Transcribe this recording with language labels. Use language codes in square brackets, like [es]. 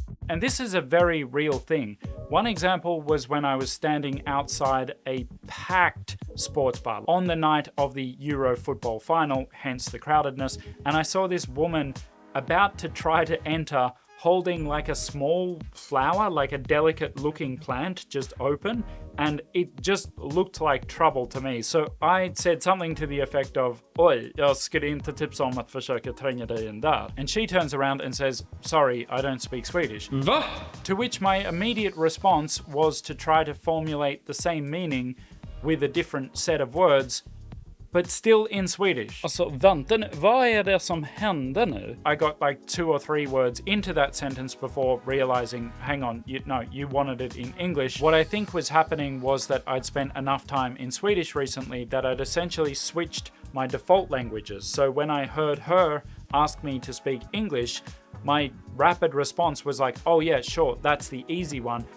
[en] And this is a very real thing. One example was when I was standing outside a packed sports bar on the night of the Euro football final, hence the crowdedness, and I saw this woman about to try to enter holding like a small flower, like a delicate looking plant, just open, and it just looked like trouble to me. So I said something to the effect of, [sv] "Oj, jag skulle inte tipsa om att försöka tränga dig in där." [en] And she turns around and says, "Sorry, I don't speak Swedish." [sv] Va? [en] To which my immediate response was to try to formulate the same meaning with a different set of words, but still in Swedish. [sv] Alltså vänta nu, vad är det som händer nu? [en] I got like 2 or 3 words into that sentence before realizing, hang on, you wanted it in English. What I think was happening was that I'd spent enough time in Swedish recently that I'd essentially switched my default languages. So when I heard her ask me to speak English, my rapid response was like, "Oh yeah, sure, that's the easy one.